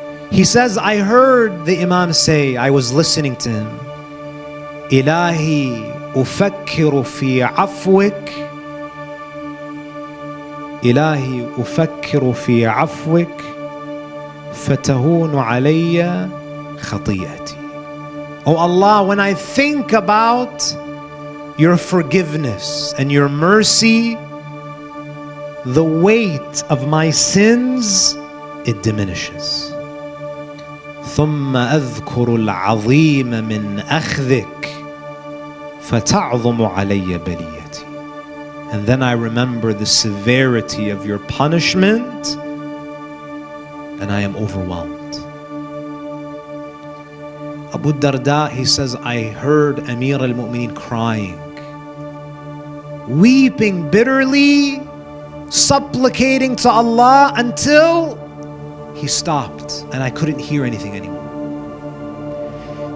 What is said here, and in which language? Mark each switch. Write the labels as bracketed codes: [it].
[en] He says, I heard the Imam say, I was listening to him, [ar] Ilahi أفكر في عفوك إلهي أفكر في عفوك فتهون علي خطيئتي. [en] Oh Allah, when I think about your forgiveness and your mercy, the weight of my sins, it diminishes. [ar] ثم أذكر العظيم من أخذك فَتَعْظُمُ عَلَيَّ بَلِيَّتِي. [en] And then I remember the severity of your punishment, and I am overwhelmed. Abu Darda, he says, I heard Amir al-Mu'mineen crying, weeping bitterly, supplicating to Allah until he stopped, and I couldn't hear anything anymore.